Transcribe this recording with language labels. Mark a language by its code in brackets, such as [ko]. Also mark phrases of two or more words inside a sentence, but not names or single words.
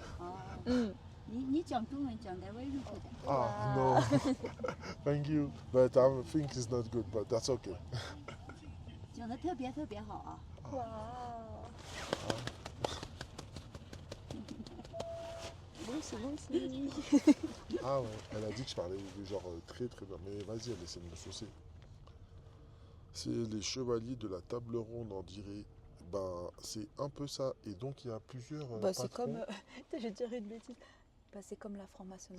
[zh] 嗯，你讲中文讲的微弱一点。 [en] Ah, no. Thank you. But I think it's not good, but that's okay. [zh] 讲的特别特别好啊！哇，恭喜恭喜！ [fr] Ah ouais, elle a dit que je parlais genre très très bien. Mais vas-y, elle essaie de me saucer. C'est les chevaliers de la table ronde, on dirait. Ben, c'est un peu ça. Et donc, il y a plusieurs Bah, c'est patrons. comme. Je vais dire une bêtise. Bah, c'est comme la franc-maçonnerie